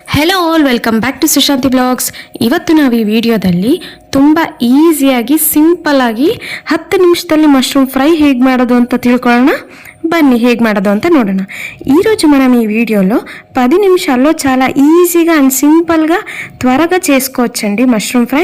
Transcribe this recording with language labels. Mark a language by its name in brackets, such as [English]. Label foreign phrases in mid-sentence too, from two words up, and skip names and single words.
[English] Hello all welcome back to Sushanti Vlogs. [Kannada] ಇವತ್ತು ನಾವು ಈ ವಿಡಿಯೋದಲ್ಲಿ ತುಂಬ ಈಸಿಯಾಗಿ ಸಿಂಪಲ್ಲಾಗಿ 10 ನಿಮಿಷದಲ್ಲಿ [English] mushroom fry [Kannada] ಹೇಗೆ ಮಾಡೋದು ಅಂತ ತಿಳ್ಕೊಳ್ಳೋಣ. ಬನ್ನಿ ಹೇಗೆ ಮಾಡೋದು ಅಂತ ನೋಡೋಣ. [Telugu] ఈరోజు మనం ఈ వీడియోలో 10 నిమిషాల్లో చాలా ఈజీగా అండ్ సింపుల్గా త్వరగా చేసుకోవచ్చండి [English] mushroom fry.